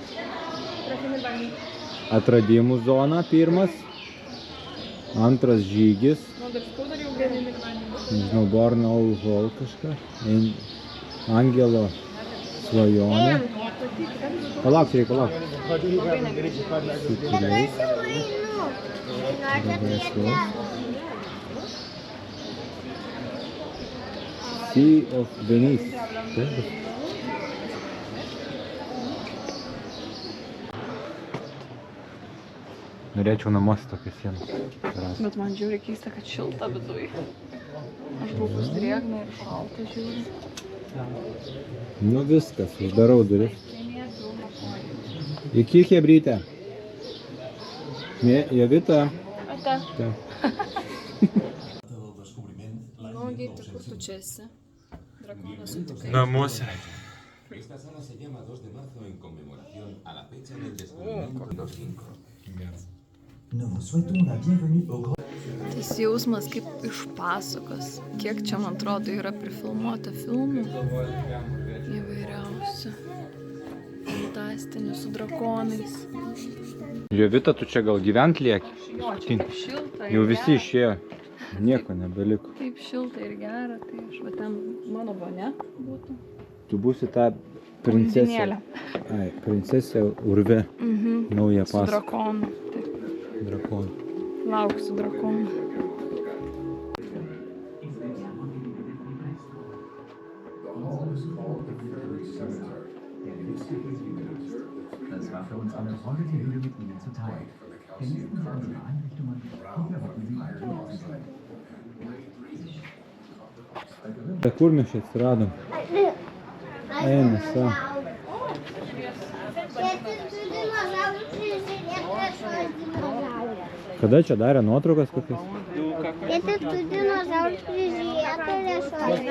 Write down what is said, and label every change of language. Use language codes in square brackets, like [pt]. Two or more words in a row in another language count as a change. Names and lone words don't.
[lt] Atradimų zona pirmas. Antras žygis. Nežinau, Born Owl Hall kažką. Angelo svajonė. Palauk, reikia palauk. Sea of Venice. Norėčiau namuose tokią sieną. Bet man žiūri keista, kad šilta viduj. Aš buvau drėgna ir šalta žiūri. Nu viskas, uždarau duris. Iki chebrytė. Jovita. Ate. Ta. Nu, Gyti, kur tu čia esi? Drakoną sutikai. Namuose. [es] Esta sala se llama 2 de marzo en conmemoración a la fecha del descubrimiento de los Incos. [fr] Nous vous souhaitons la bienvenue au Grand... [lt] Tas jausmas kaip iš pasakos. Kiek čia, man atrodo, yra prifilmuota filmų. Įvairiausių. Fantastinių su drakonais. Jovita, tu čia gal gyvent lieki? Jo, čia taip šilta ir Jau visi gera. išėjo. Nieko nebeliko. Taip šilta ir gera, tai aš va ten mano vonia būtų. Tu būsi ta princesė. Undinėlė. Ai, princesė urve. Nauja Su pasaka. drakonu. Taip, Drakonų. lauksiu drakonu. [de] Das war für uns eine Freude, die Höhle mit Ihnen zu teilen. Genießen Sie unsere Einrichtungen und wir hoffen, Sie besuchen zu können. [lt] Kur mes čia atsiradom? Eina, sa. Kada čia darė nuotraukas kokias? Tėti, tu dinozaurus prižiūrėtojas, o